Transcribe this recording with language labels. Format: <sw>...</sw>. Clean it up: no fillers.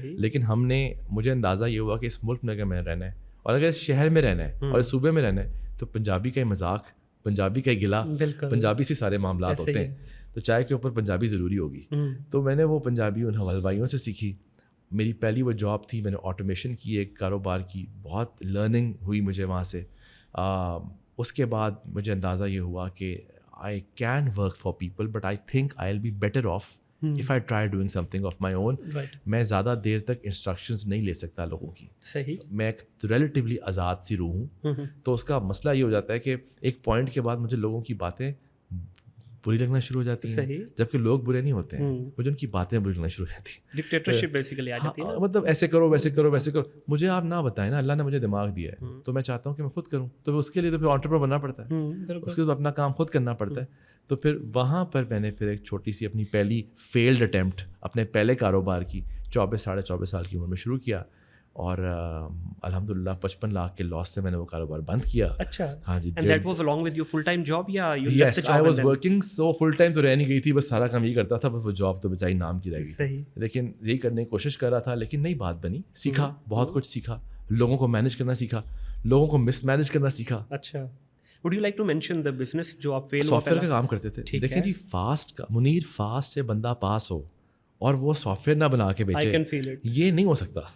<ur>لیکن مجھے اندازہ یہ ہوا کہ اس ملک میں اگر میں رہنا ہے, اور اگر اس شہر میں رہنا ہے, اور اس صوبے میں رہنا ہے, تو پنجابی کا ہی مذاق, پنجابی کا ہی گلا, پنجابی سے سارے معاملات ہوتے ہیں, تو چائے کے اوپر پنجابی ضروری ہوگی. تو میں نے وہ پنجابی ان حلوائیوں سے سیکھی. میری پہلی وہ جاب تھی, میں نے آٹومیشن کی, ایک کاروبار کی, بہت لرننگ ہوئی مجھے وہاں سے. اس کے بعد مجھے اندازہ یہ ہوا کہ</ur> <en>I can work for people, but I think I'll be better off if I try doing something of my own.</en> <ur>میں زیادہ دیر تک انسٹرکشنز نہیں لے سکتا لوگوں کی. صحیح. میں ایک ریلیٹیولی آزاد سی روح ہوں. تو اس کا مسئلہ یہ ہو جاتا ہے کہ ایک پوائنٹ کے بعد مجھے لوگوں کی باتیں بری لگنا شروع ہو جاتی ہیں, جبکہ لوگ برے نہیں ہوتے ہیں, مجھے ان کی باتیں بری لگنا شروع ہو جاتی ہیں. ڈکٹیٹرشپ بیسیکلی آ جاتی ہے, مطلب ایسے کرو ویسے کرو ویسے کرو. مجھے آپ نہ بتائیں نا, اللہ نے مجھے دماغ دیا ہے تو میں چاہتا ہوں کہ میں خود کروں, تو اس کے لیے تو پھر انٹرپرینور بننا پڑتا ہے, اس کے بعد اپنا کام خود کرنا پڑتا ہے. تو پھر وہاں پر میں نے پھر ایک چھوٹی سی اپنی پہلی فیلڈ اٹیمپٹ اپنے پہلے کاروبار کی 24-24.5 سال کی عمر میں شروع کیا, اور الحمدللہ 55 لاکھ کے لاس سے میں نے وہ کاروبار بند کیا. اچھا. ہاں جی.</ur> <en>and that was along with your full time job</en> <ur>یا</ur> <en>you left the job? Yes, I was working, so full time</en> <ur>تو رہ نہیں گئی تھی, بس سارا کام یہی کرتا تھا, بس وہ جاب تو بچائی نام کی رہ گئی. صحیح. لیکن یہی کرنے کی کوشش کر رہا تھا, لیکن نئی بات بنی, سیکھا, بہت کچھ سیکھا, لوگوں کو مینیج کرنا سیکھا, لوگوں کو مس مینیج کرنا سیکھا. اچھا.</ur> <en>Would you like to mention the business</en> <ur>جو آپ فیل سافٹ ویئر کا کام کرتے تھے. دیکھیں جی, فاسٹ کا منیر, فاسٹ سے بندہ پاس ہو اور وہ سافٹ ویئر نہ بنا کے بیچے, یہ نہیں ہو سکتا.</ur>